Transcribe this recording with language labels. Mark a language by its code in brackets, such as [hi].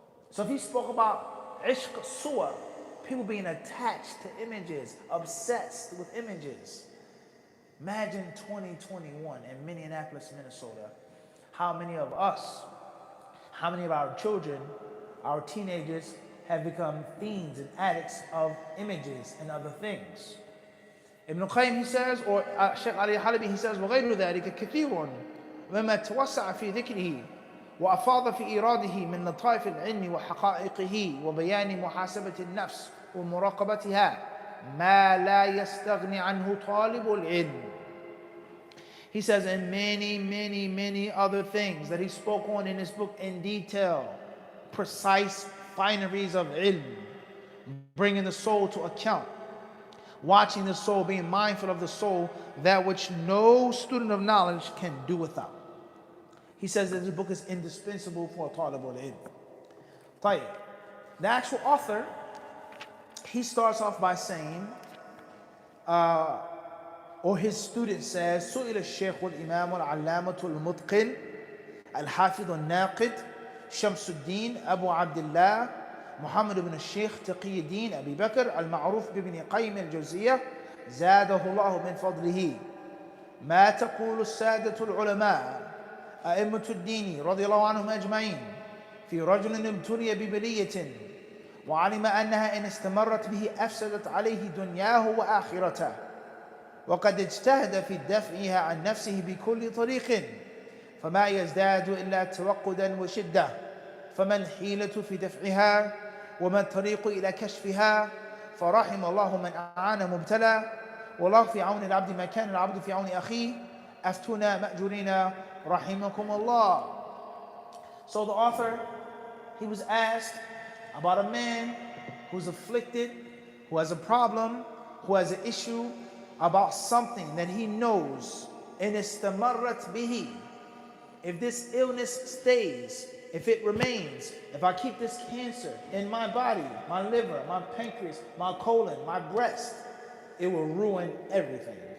[en] So if he spoke about ishq suwa, people being attached to images, obsessed with images. Imagine 2021 in Minneapolis, Minnesota, how many of us How many of our children, our teenagers, have become fiends and addicts of images and other things? Ibn Qaim, he says, [ar] or Shaykh Ali Halabi, he says, وغير ذلك كثير مما توسع في ذكره وأفاض في إيراده من لطائف العلم وحقائقه وبيان محاسبة النفس ومراقبتها ما لا يستغني عنه طالب العلم. [en] He says, and many other things that he spoke on in his book in detail, precise fineries of ilm, bringing the soul to account, watching the soul, being mindful of the soul, that which no student of knowledge can do without. He says that this book is indispensable for a talibul ilm. [ar] طيب. [en] The actual author, he starts off by saying, or his student says, [ar] سئل الشيخ والإمام العلامة المتقن الحافظ الناقد شمس الدين أبو عبد الله محمد بن الشيخ تقي الدين أبي بكر المعروف بابن قيم الجوزية زاده الله من فضله ما تقول السادة العلماء أئمة الدين رضي الله عنهم أجمعين في رجل ابتلي ببلية وعلم أنها إن استمرت به أفسدت عليه دنياه وآخرته وقد اجتهد في دفعها عن نفسه بكل طريق فما يزداد إلا توقدا وشدة فما الحيلة في دفعها وما الطريق إلى كشفها فرحم الله من أعان مبتلى والله في عون العبد ما كان العبد في عون أخيه أفتنا مأجورين رحمكم الله. [en] So the author, he was asked about a man who's afflicted, who has a problem, who has an issue about something that he knows, and [ar] istamarrat bihi. [en] If this illness stays, if it remains, if I keep this cancer in my body, my liver, my pancreas, my colon, my breast, it will ruin everything.